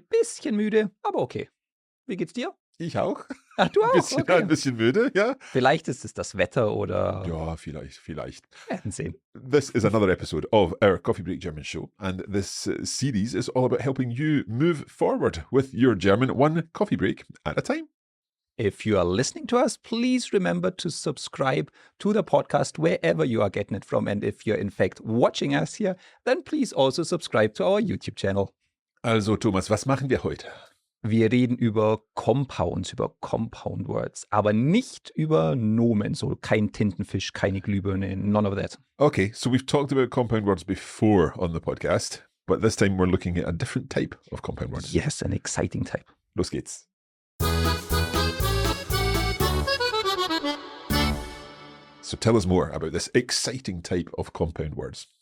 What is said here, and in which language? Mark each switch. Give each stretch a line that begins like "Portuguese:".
German: Bisschen müde, aber okay. Wie geht's dir? Ich auch. Ach, du auch? Okay. Ein bisschen müde, ja. Vielleicht ist es das Wetter oder... Ja, vielleicht. Wir werden sehen.
English: This is another episode of our Coffee Break German Show, and this series is all about helping you move forward with your German one coffee break at a time. If you are listening to us, please remember to subscribe to the podcast wherever you are getting it from. And if you're in fact watching us here, then please also subscribe to our YouTube channel.
German: Also, Thomas, was machen wir heute? Wir reden über Compounds, über Compound Words, aber nicht über Nomen, so kein Tintenfisch, keine Glühbirne,
English: none of that. Okay, so we've talked about compound words before on the podcast, but this time we're looking at a different type of compound words. Yes, an exciting type.
German: Los geht's.
English: So tell us more about this exciting type of compound words.